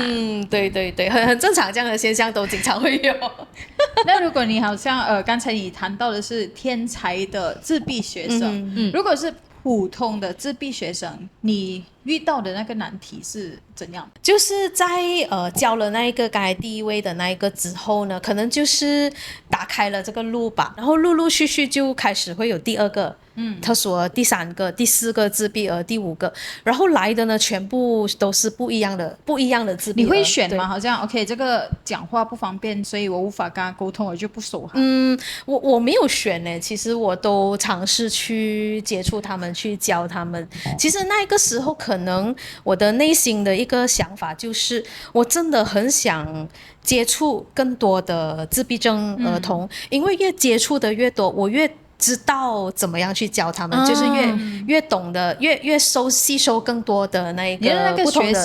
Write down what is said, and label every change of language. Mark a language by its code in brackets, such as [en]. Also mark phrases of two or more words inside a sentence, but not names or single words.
[zh] 對，很正常，這樣的現象都經常會有。那如果你好像剛才你談到的是天才的自閉學生，如果是普通的自閉學生，你遇到的那個難題是怎樣？就是在教了那一個剛才第一位的那一個之後呢，可能就是打開了這個路吧，然後陸陸續續就開始會有第二個特殊兒，第3個、第4個自閉兒，第5個，然後來的呢全部都是不一樣的自閉兒。你會選嗎？好像 OK 這個講話不方便，所以我無法跟他溝通，我就不收他。我沒有選呢，其實我都嘗試去接觸他們，去教他們。其實那個時候可能我的內心的一個想法就是，我真的很想接觸更多的自閉症兒童，因為越接觸的越多，我越知道怎麼樣去教他們，就是越懂得越吸收更多的那個不同的